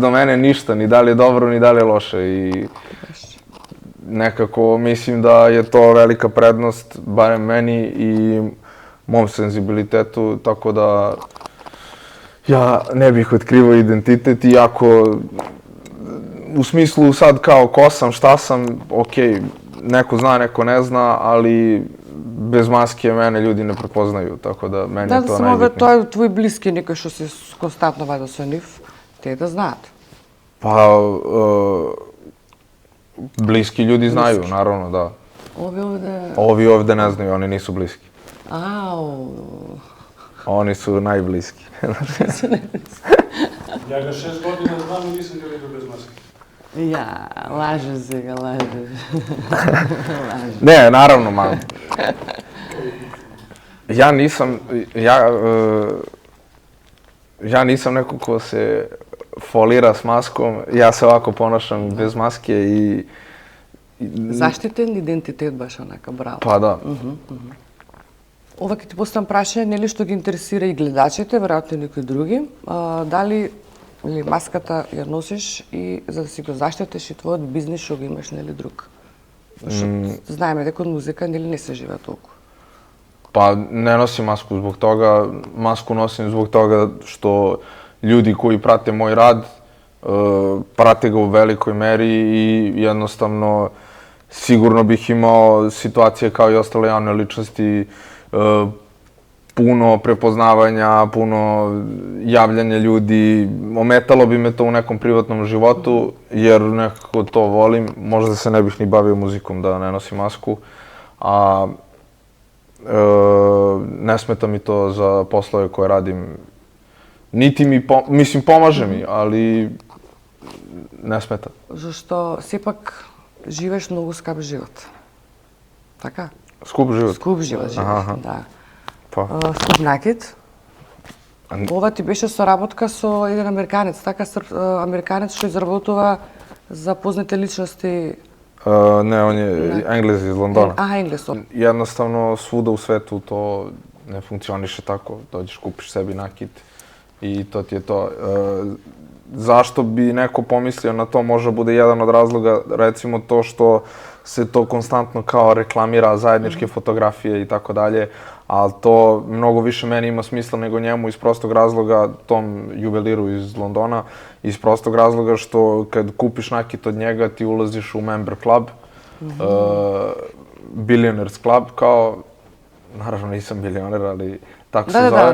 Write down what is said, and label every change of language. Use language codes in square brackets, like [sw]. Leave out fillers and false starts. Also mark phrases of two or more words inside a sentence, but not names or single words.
[sr] do mene ništa, ni da li je dobro, ni da li je loše i nekako mislim da je to velika prednost, barem meni i mom senzibilitetu, tako da ja ne bih otkrivao identitet, iako u smislu sad kao ko sam, šta sam, okej, neko zna, neko ne zna, ali bez maske mene ljudi ne prepoznaju, tako da meni je to samo najbitnije. [mk] тоа твои блиски некои што се константно вајде со нив, те да знаат. [sr] Pa, bliski ljudi znaju, naravno, da. [mk] Ови овде... [sr] Ovi ovde ne znaju, oni nisu bliski. Ау. Oni su najbliski. Ja ga 6 godina znam i nisam ga vidio bez maske. [mk] Ја, лаже сега, лаже. [sr] Ne, naravno, ja nisam neko ko se folira s maskom, ja se ovako ponašam bez maske i... [mk] Заштитен идентитет баш онака, браво. [sr] Pa da. [mk] Ова ќе ти поставам прашање, нели што ги интересира и гледачите, веројатно и некои други, дали или маската ја носиш и за да си го заштитиш и твојот бизнис што го имаш, нели друг? Зашто знаеме дека од музика нели не се живее толку. [sr] Pa ne nosim masku zbog toga, masku nosim zbog toga što ljudi koji prate moj rad, prate ga u velikoj meri i jednostavno sigurno bih imao situacije kao i ostale javne ličnosti, puno prepoznavanja, puno javljanja ljudi, ometalo bi me to u nekom privatnom životu jer nekako to volim, možda se ne bih ni bavio muzikom da ne nosim masku, a ne smeta mi to za poslove koje radim. Niti mi, mislim, pomaže mi, ali ne smeta. [mk] Зашто сепак живееш многу скап живот. Така? [sr] Skup život. [mk] Скуп живот живееш, Аха. да. [sr] Pa, [mk] Скуп накид. Ова ти беше соработка со еден американец, така, американец што изработува за познати личности. [sr] ne, on je Englez iz Londona. [mk] Енглес. [sr] Jednostavno, svuda u svetu to ne funkcioniše tako. Dođeš, kupiš sebi nakit i to ti je to. Zašto bi neko pomislio na to, može bude jedan od razloga, recimo to što se to konstantno kao reklamira, zajedničke fotografije i tako dalje, ali to mnogo više meni ima smisla nego njemu iz prostog razloga, tom juveliru iz Londona, iz prostog razloga što kad kupiš nakit od njega ti ulaziš u [en] member club, [sr] Billionaires Club, kao, naravno nisam bilioner, ali tako se zove.